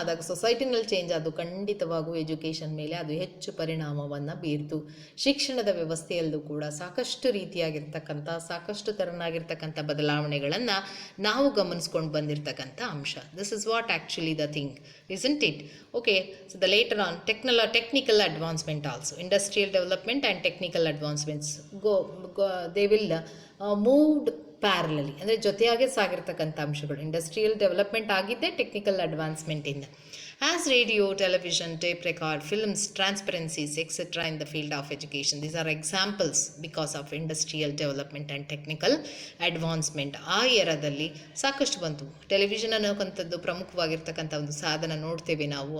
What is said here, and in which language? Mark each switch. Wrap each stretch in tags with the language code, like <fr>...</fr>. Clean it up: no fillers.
<kn>ಸೊಸೈಟಿನಲ್ಲಿ change ಆದವು. ಖಂಡಿತವಾಗೂ education ಮೇಲೆ ಅದು ಹೆಚ್ಚು ಪರಿಣಾಮವನ್ನು ಬೀರ್ತು. ಶಿಕ್ಷಣದ ವ್ಯವಸ್ಥೆಯಲ್ಲೂ ಕೂಡ ಸಾಕಷ್ಟು ರೀತಿಯಾಗಿರ್ತಕ್ಕಂಥ, ಸಾಕಷ್ಟು ಥರನಾಗಿರ್ತಕ್ಕಂಥ ಬದಲಾವಣೆಗಳನ್ನು ನಾವು ಗಮನಿಸ್ಕೊಂಡು ಬಂದಿರತಕ್ಕಂಥ ಅಂಶ.</kn> <en>This is what actually the thing, isn't it? Okay, so the later on technical advancement also, industrial development and technical advancements they will moved parallelly,</en> <kn>ಅಂದರೆ ಜೊತೆಯಾಗೆ ಸಾಗಿರ್ತಕ್ಕಂಥ ಅಂಶಗಳು.</kn> <en>Industrial development ಆಗಿದ್ದೆ technical ಅಡ್ವಾನ್ಸ್ಮೆಂಟಿಂದ. As radio, television, tape record, films, transparencies etcetera in the field of education. These are examples because of industrial development and technical advancement.</en> <kn>ಆ ಎರದಲ್ಲಿ ಸಾಕಷ್ಟು ಬಂತು. Television ಅನ್ನೋಕ್ಕಂಥದ್ದು ಪ್ರಮುಖವಾಗಿರ್ತಕ್ಕಂಥ ಒಂದು ಸಾಧನ ನೋಡ್ತೇವೆ ನಾವು.</kn>